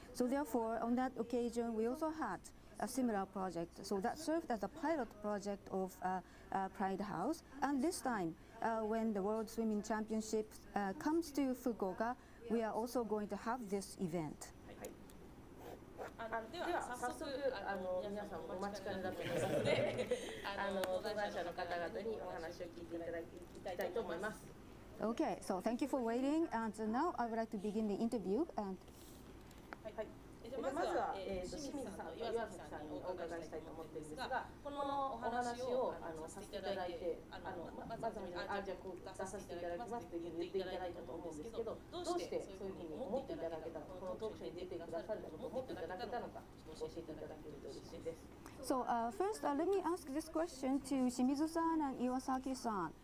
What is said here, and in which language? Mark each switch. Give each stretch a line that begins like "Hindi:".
English: So therefore, on that occasion, we also had a similar project. So that served as a pilot project of Pride House. And this time, when the World Swimming Championships comes to Fukuoka, we are also going to have this event.
Japanese: では早速皆さんお待ちかねだと思いますので、登壇者の方々にお話を聞いていただきたいと思います。
English: Okay, so thank you for waiting, and now I would like to begin the interview. And
Japanese: まずは、清水さんと岩崎さんにお伺いしたいと思っているんですが、このお話をさせていただいて、まずじゃあこう出させていただきますと言っていただいたと思うんですけど、どうしてそういうふうに思っていただけたのか、このトークショーに出てくださると思っていただけたのか、教えていただけると嬉しいです。
English: So first, let me ask this question to Shimizu-san and Iwasaki-san.